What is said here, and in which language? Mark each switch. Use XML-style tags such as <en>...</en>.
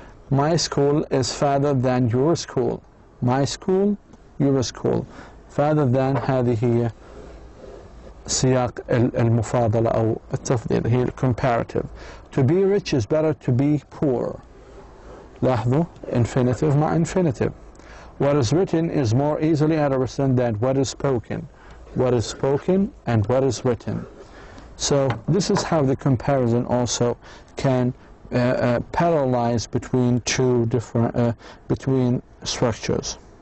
<en>My school is farther than your school. My school, your school. Farther than</en> <ar>هذه هي سياق المفاضلة أو التفضيل, هي comparative.</ar> <en>To be rich is better to be poor.</en> <ar>لاحظوا,</ar> <en>infinitive مع infinitive. What is written is more easily understood than what is spoken. What is spoken and what is written. So this is how the comparison also can parallelize between two different between structures.</en>